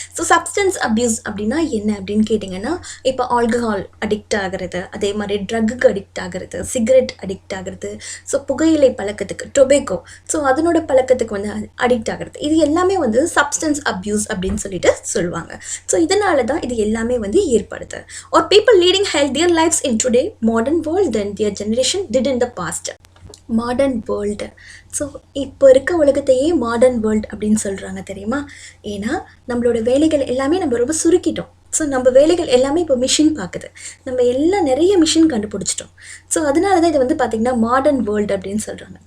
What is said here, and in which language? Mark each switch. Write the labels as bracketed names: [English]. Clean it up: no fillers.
[Tamil] So substance abuse அப்படின்னா என்ன அப்படின்னு கேட்டிங்கன்னா, இப்போ ஆல்கஹால் அடிக்ட் ஆகிறது, அதே மாதிரி ட்ரக்குக்கு அடிக்ட் ஆகிறது, சிகரெட் அடிக்ட் ஆகிறது, ஸோ புகையிலை பழக்கத்துக்கு டொபேக்கோ, ஸோ அதனோட பழக்கத்துக்கு அடிக்ட் ஆகிறது, இது எல்லாமே சப்ஸ்டன்ஸ் அப்யூஸ் அப்படின்னு சொல்லிட்டு சொல்லுவாங்க. ஸோ இதனால தான் இது எல்லாமே ஏற்படுது. [English] Or people leading healthier lives in today modern world than their generation did in the past. [Tamil] Modern world. So இப்போ இருக்க உலகத்தையே மாடர்ன் வேர்ல்டு அப்படின்னு சொல்கிறாங்க தெரியுமா? ஏன்னா நம்மளோட வேலைகள் எல்லாமே நம்ம ரொம்ப சுருக்கிட்டோம். ஸோ நம்ம வேலைகள் எல்லாமே இப்போ மிஷின் பார்க்குது. நம்ம எல்லாம் நிறைய மிஷின் கண்டுபிடிச்சிட்டோம். ஸோ அதனால தான் இது பார்த்திங்கன்னா மாடர்ன் வேர்ல்டு அப்படின்னு சொல்கிறாங்க.